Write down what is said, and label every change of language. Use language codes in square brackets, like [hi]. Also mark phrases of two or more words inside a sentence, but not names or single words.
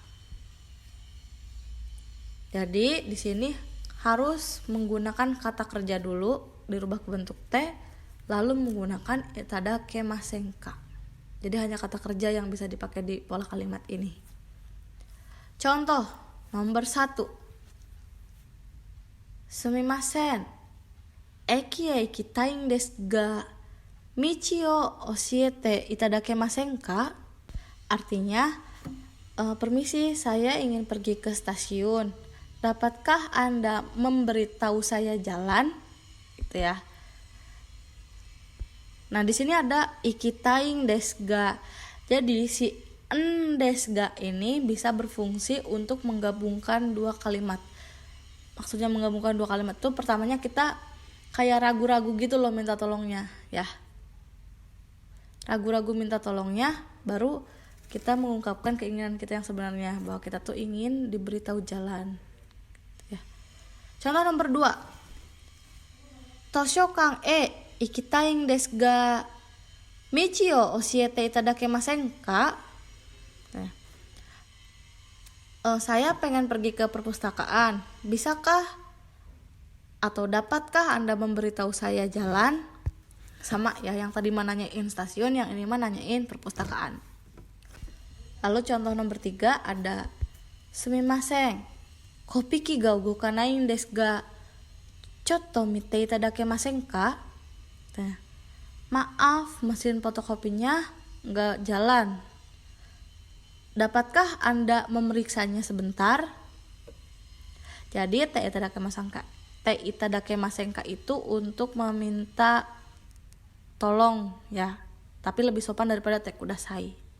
[id] Jadi di sini harus menggunakan kata kerja dulu, dirubah ke bentuk T, lalu menggunakan [ja] いただきませんか. [id] Jadi hanya kata kerja yang bisa dipakai di pola kalimat ini. Contoh nomor 1. [ja] "すみません、駅へ行きたいですが、道を教えていただきませんか?" [id] Artinya, "Permisi, saya ingin pergi ke stasiun. Dapatkah Anda memberitahu saya jalan?" Gitu ya. Nah, di sini ada [ja] 行きたいですが. [id] Jadi si [ja] ですが [id] ini bisa berfungsi untuk menggabungkan 2 kalimat. Maksudnya menggabungkan 2 kalimat itu, pertamanya kita kayak ragu-ragu gitu loh minta tolongnya ya. Ragu-ragu minta tolongnya, baru kita mengungkapkan keinginan kita yang sebenarnya, bahwa kita tuh ingin diberitahu jalan ya. Contoh nomor 2. [ja] "図書館へ行きたいんですが道を教えていただけませんか? [id] Saya pengen pergi ke perpustakaan. Bisakah atau dapatkah Anda memberitahu saya jalan? Sama ya, yang tadi mah nanyain stasiun, yang ini mah nanyain perpustakaan. Lalu contoh nomor 3 ada [ja] すみません、コピー機が動かないんですが、ちょっと見ていただけませんか? [id] Maaf, mesin fotokopinya nggak jalan. Dapatkah Anda memeriksanya sebentar? Jadi [ja] ていただけませんか [id] itu untuk meminta tolong ya, tapi lebih sopan daripada [ja] てください.